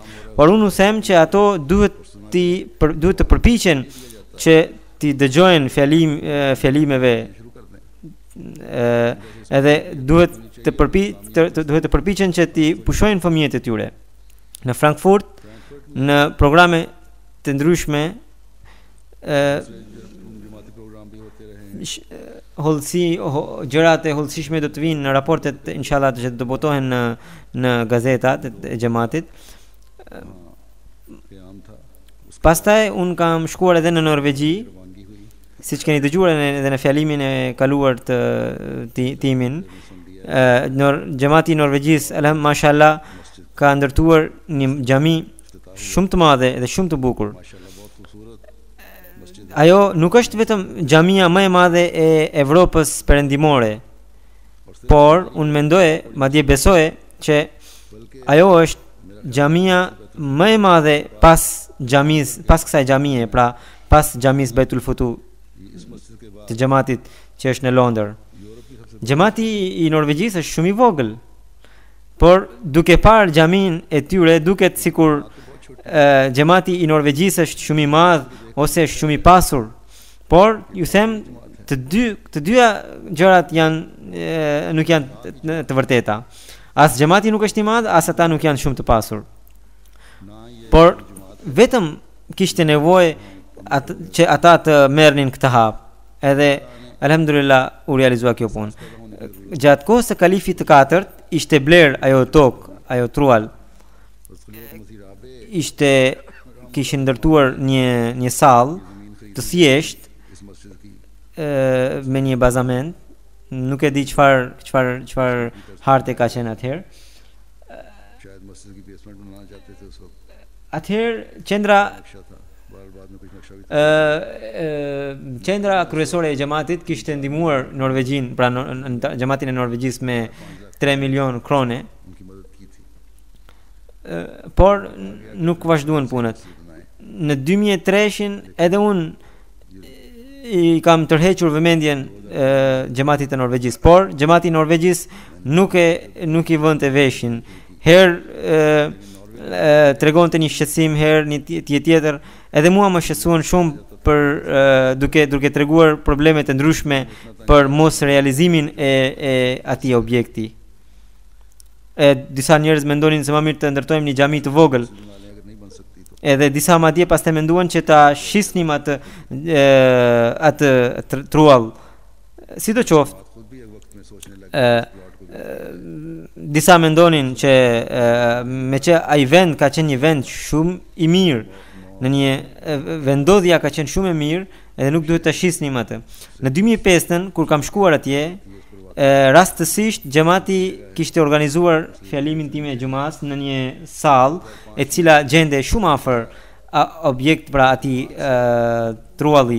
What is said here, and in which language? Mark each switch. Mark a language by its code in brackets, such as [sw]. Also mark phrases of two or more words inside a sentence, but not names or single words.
[sq] Por unë u them që ato duhet të përpiqen që ti dëgjojnë fjalimeve, edhe duhet të përpiqen që ti pushojnë fëmijët e tyre. Në Frankfurt, në programe të ndryshme, [ur] جماعتی پروگرام بھی ہوتے رہے. [sq] gjërat e hollësishme do të vinë në raportet inshallah që do botohen në gazetat e xhamatit. [ur] قیام تھا, [sq] Pastaj un kam shkuar edhe në Norvegji, [ur] روانگی ہوئی, [sq] siç keni dëgjuar edhe në fjalimin e kaluar të timin. Xhamati i Norvegjisë, mashallah, ka ndërtuar një xhami shumë të madhe dhe shumë të bukur. [ur] ماشاءاللہ بہت خوبصورت مسجد ہے. [sq] Ajo nuk është vetëm xhamia më e madhe e Evropës perëndimore, por unë mendoj, madje besoj që ajo është xhamia më e madhe pas kësaj xhamie, pra pas xhamis Baitul Futu [ur] اس مسجد کے بعد [sq] të xhamatit që është në Londër. [ur] یورپ کی سب سے [sq] Xhamati i Norvegjisë është shumë i vogël, por duke parë xhamin e tyre duket sikur xhamati i Norvegjisë është shumë i madh ose është shumë i pasur. Por ju them të dyja gjërat nuk janë të vërteta. As xhamati nuk është i madh, as ata nuk janë shumë të pasur. [ur] نہ یہ [sq] Por vetëm kishte nevojë që ata të merrnin këtë hap. Edhe alhamdulillah u realizua kjo punë. Gjatë kohës së kalifit të katërt ishte bler ajo tokë, ajo trual. Kishin ndërtuar një sallë të thjesht [ur] اس مسجد کی [sq] me një bazament. Nuk e di çfarë harte ka qenë atëherë. [ur] شاید مسجد کی بیسمنٹ بنانا چاہتے تھے اس وقت, [sq] Atëherë qendra [ur] نقشہ تھا، بعد میں کچھ نقشہ بھی تھا. [sq] qendra kryesore e xhamatit kishte ndihmuar Norvegjin, pra xhamatin e Norvegjisë me 3 milion krone, [ur] ان کی مدد کی تھی. [sq] por nuk vazhduan punët. Në 2003-shin edhe unë i kam tërhequr vëmendjen xhamatit të Norvegjisë, por xhamati i Norvegjisë nuk i vënte veshin. Herë tregonte një shqetësim, herë një tjetër, edhe mua më shqetësuan shumë për duke treguar probleme të ndryshme për mos realizimin e atij objekti. Disa njerëz mendonin se më mirë të ndërtojmë një xhami të vogël. [ur] اگر نہیں بن سکتی تو [sq] Edhe disa madje pastaj menduan që ta shisnim atë truall. Sidoqoftë, [ur] بات خود بھی ایک وقت میں سوچنے لگے [sq] ë disa mendonin që me që ai vend ka qenë një vend shumë i mirë, në një vendodhja ka qenë shumë e mirë, edhe nuk duhet ta shisnim atë. Në 2005-ën kur kam shkuar atje, rastësisht xhamati kishte organizuar fjalimin tim e xumas në një sallë e cila gjende shumë afër objekt pra atij trualli.